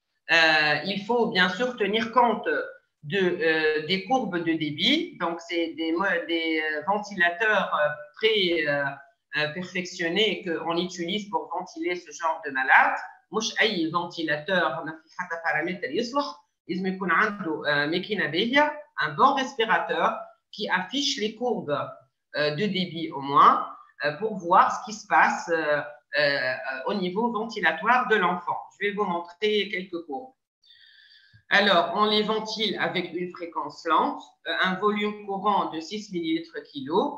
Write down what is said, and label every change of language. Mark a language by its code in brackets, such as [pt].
[fr] Il faut bien sûr tenir compte des courbes de débit. Donc, c'est des ventilateurs très perfectionnés qu'on utilise pour ventiler ce genre de malade. [ar] مش أي ventilateur ما في حتى paramètre يصلح. لازم يكون عنده ماكينة باهية, [fr] un bon respirateur qui affiche les courbes de débit au moins pour voir ce qui se passe au niveau ventilatoire de l'enfant. Je vais vous montrer quelques courbes. Alors, on les ventile avec une fréquence lente, un volume courant de 6 ml/kg.